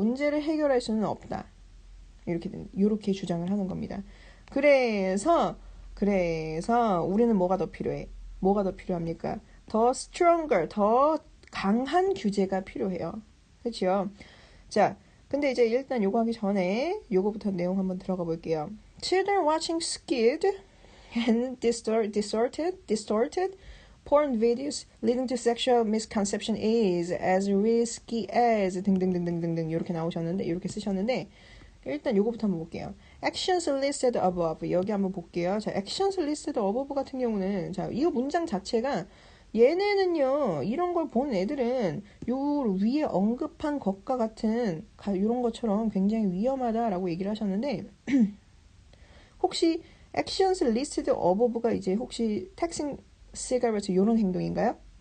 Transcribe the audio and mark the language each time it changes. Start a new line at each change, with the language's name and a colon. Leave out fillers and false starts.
Korean: 문제를 해결할 수는 없다. 이렇게 주장을 하는 겁니다. 그래서 우리는 뭐가 더 필요해? 뭐가 더 필요합니까? 더 stronger, 더 강한 규제가 필요해요. 그렇죠? 자, 근데 이제 일단 요거 하기 전에 요거부터 내용 한번 들어가 볼게요.
English: Children watching skewed and distorted porn videos leading to sexual misconception is as risky as
Korean: 등등등등등등 이렇게 나오셨는데 이렇게 쓰셨는데 일단 요거부터 한번 볼게요.
English: Actions listed above
Korean: 여기 한번 볼게요. 자,
English: actions listed above
Korean: 같은 경우는 자, 이 문장 자체가 얘네는요 이런 걸 본 애들은 요 위에 언급한 것과 같은 이런 것처럼 굉장히 위험하다라고 얘기를 하셨는데 혹시 actions listed above가 이제 혹시
English: taxing cigarettes
Korean: 이런 행동인가요?